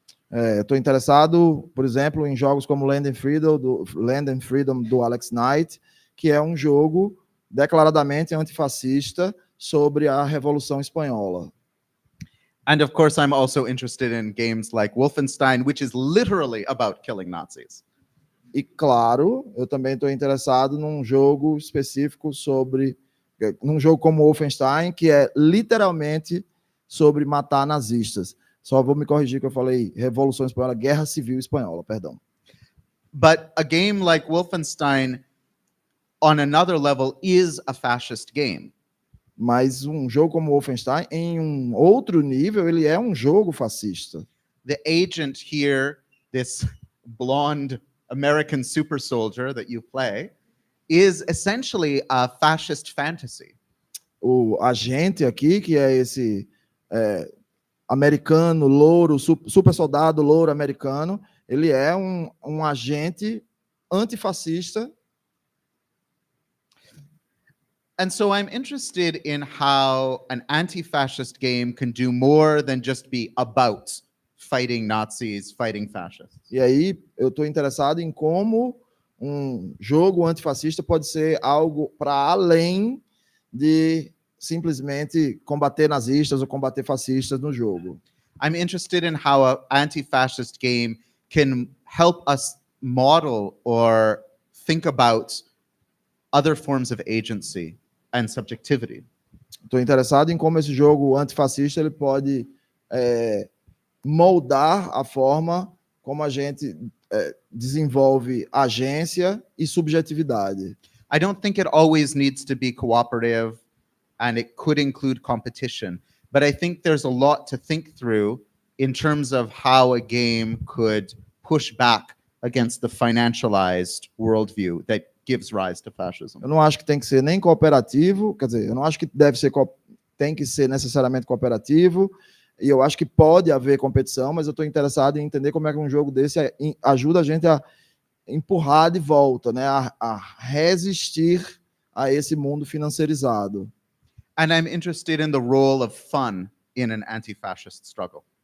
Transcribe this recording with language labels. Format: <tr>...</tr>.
<pt>Eu estou interessado, por exemplo, em jogos como Land and Freedom do Alex Knight, que é um jogo declaradamente antifascista sobre a Revolução Espanhola.</pt> <en>And of course, I'm also interested in games like Wolfenstein, which is literally about killing Nazis.</en> <pt>E claro, eu também estou interessado num jogo específico num jogo como Wolfenstein, que é literalmente sobre matar nazistas. Só vou me corrigir que eu falei Revolução Espanhola, Guerra Civil Espanhola, perdão.</pt> <en>But a game like Wolfenstein, on another level, is a fascist game.</en> <pt>Mas um jogo como Wolfenstein, em um outro nível, ele é um jogo fascista.</pt> <en>The agent here, this blonde American super soldier that you play, is essentially a fascist fantasy.</en> <pt>O agente aqui, que é esse americano, louro, super soldado louro americano, ele é um agente antifascista.</pt> <en>And so I'm interested in how an anti-fascist game can do more than just be about fighting Nazis, fighting fascists.</en> <pt>E aí eu estou interessado em como um jogo antifascista pode ser algo para além de simplesmente combater nazistas ou combater fascistas no jogo.</pt> <en>I'm interested in how an anti-fascist game can help us model or think about other forms of agency and subjectivity.</en> <pt>Estou interessado em como esse jogo antifascista ele pode moldar a forma como a gente desenvolve agência e subjetividade.</pt> <en>I don't think it always needs to be cooperative, and it could include competition. But I think there's a lot to think through in terms of how a game could push back against the financialized worldview that gives rise to fascism.</en> <pt>Eu não acho que tem que ser nem cooperativo, quer dizer, eu não acho que tem que ser necessariamente cooperativo, e eu acho que pode haver competição, mas eu estou interessado em entender como é que um jogo desse ajuda a gente a empurrar de volta, né, a resistir a esse mundo financiarizado.</pt> <en>And I'm interested in the role of fun in an anti-fascist struggle.</en>